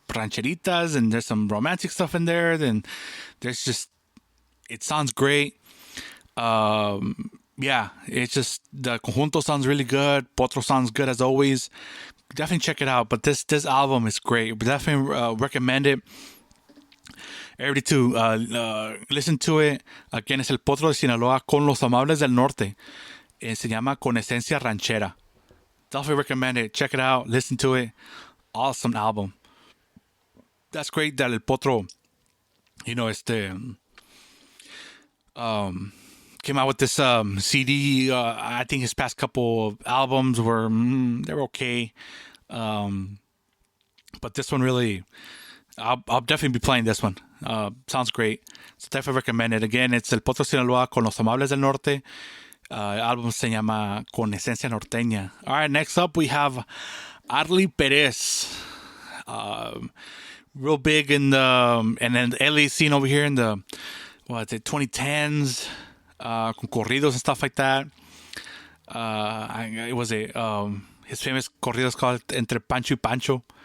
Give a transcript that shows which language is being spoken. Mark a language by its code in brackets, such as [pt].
[en] Rancheritas, and there's some romantic stuff in there. Then there's just, it sounds great. Yeah, it's just the conjunto sounds really good. Potro sounds good as always. Definitely check it out. But this album is great. Definitely recommend it. Everybody to listen to it. [es] Again, es el Potro de Sinaloa con los Amables del Norte. Se llama Con Esencia Ranchera. [en] Definitely recommend it. Check it out. Listen to it. Awesome album. That's great that El Potro, came out with this CD. I think his past couple of albums were, they were okay. But this one really, I'll definitely be playing this one. Sounds great. So definitely recommend it. Again, it's El Potro Sinaloa con los Amables del Norte. [es] El álbum se llama Con Esencia Norteña. [en] All right, next up we have Arly Perez. Real big in the, and then the LA scene over here in the, 2010s, con corridos and stuff like that. It was his famous corridos called Entre Pancho y Pancho.